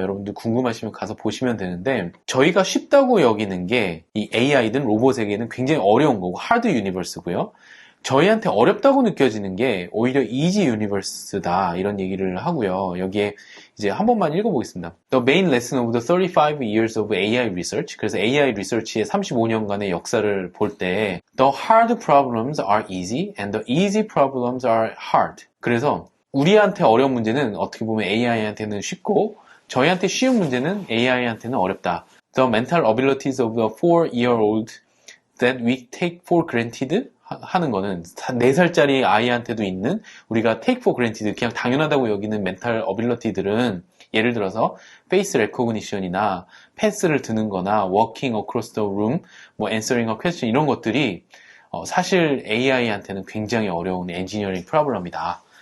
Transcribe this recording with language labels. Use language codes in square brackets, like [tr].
[ko] 여러분들 궁금하시면 가서 보시면 되는데 저희가 쉽다고 여기는 게 이 AI든 로봇에게는 굉장히 어려운 거고 하드 유니버스고요. 저희한테 어렵다고 느껴지는 게 오히려 이지 유니버스다 이런 얘기를 하고요. 여기에 이제 한 번만 읽어보겠습니다. [en] The main lesson of the 35 years of AI research. [ko] 그래서 AI 리서치의 35년간의 역사를 볼 때 [en] The hard problems are easy and the easy problems are hard. [ko] 그래서 우리한테 어려운 문제는 어떻게 보면 AI한테는 쉽고 저희한테 쉬운 문제는 AI한테는 어렵다. [en] The mental abilities of the 4-year-old that we take for granted [ko] 하는 거는 4살짜리 아이한테도 있는 우리가 [en] take for granted [ko] 그냥 당연하다고 여기는 멘탈 어빌리티들은 예를 들어서 페이스 레코그니션이나 패스를 드는 거나 [en] walking across the room, [ko] 뭐 [en] answering a question [ko] 이런 것들이 사실 AI한테는 굉장히 어려운 엔지니어링 프로블럼이다.